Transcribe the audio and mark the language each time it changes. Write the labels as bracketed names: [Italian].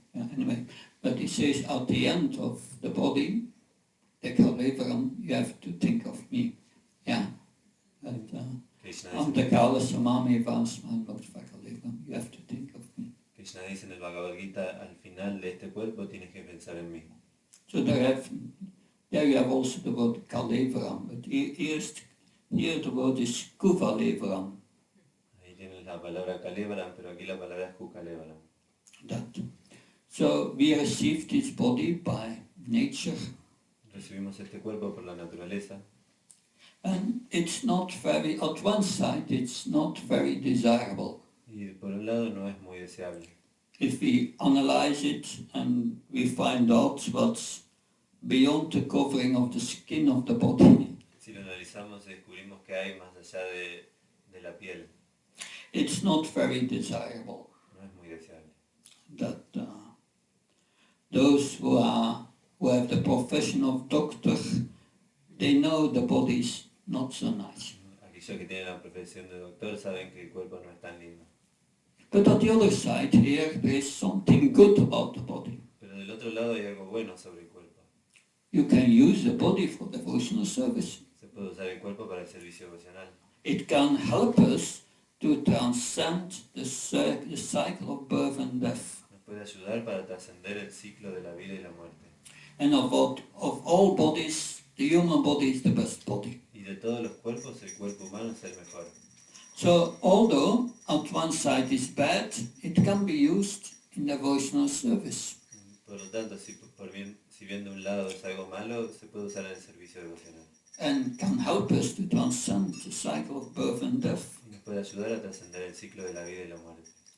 [English] Anyway, but he says at the end of the body, the Kalevaram, you have to think of me. Yeah. [Spanish] Krishna dice, [Sanskrit] Antakala Samami Vasman Muktva Kalevaram, [English] you have to think of me. [Spanish] Krishna dice en el Bhagavad Gita, al final de este cuerpo tienes que pensar en mí. [English] So there you have also the word Kalevaram, but here the word is Kuvalevaram. [Spanish] Ahí tienes la palabra Kalevaram, pero aquí la palabra es Kukalevaram. [English] That. So we receive this body by nature, [Spanish] Recibimos este cuerpo por la naturaleza [English] and it's not very, at one side, it's not very desirable. [Spanish] y por un lado no es muy deseable. [English] If we analyze it and we find out what's beyond the covering of the skin of the body, [Spanish] Si lo analizamos descubrimos que hay más allá de la piel. [English] it's not very desirable. [Spanish] No es muy deseable. [English] That those who have the profession of doctor, they know the body's not so nice. [Spanish] Aquellos que tienen la profesión de doctor saben que el cuerpo no es tan lindo. [English] But on the other side here, there is something good about the body. [Spanish] Pero del otro lado hay algo bueno sobre el cuerpo. [English] You can use the body for devotional service. [Spanish] Se puede usar el cuerpo para el servicio devocional. [English] It can help us to transcend the cycle of birth and death. [Spanish] Nos puede ayudar para trascender el ciclo de la vida y la muerte. [English] And of all bodies, the human body is the best body. [Spanish] Y de todos los cuerpos, el cuerpo humano es el mejor. [English] So although at one side is bad, it can be used in devotional service. [Spanish] Por lo tanto, si bien de un lado es algo malo, se puede usar en el servicio devocional. [English] And can help us to transcend the cycle of birth and death. [Spanish] Y nos puede ayudar a trascender el ciclo de la vida y la muerte.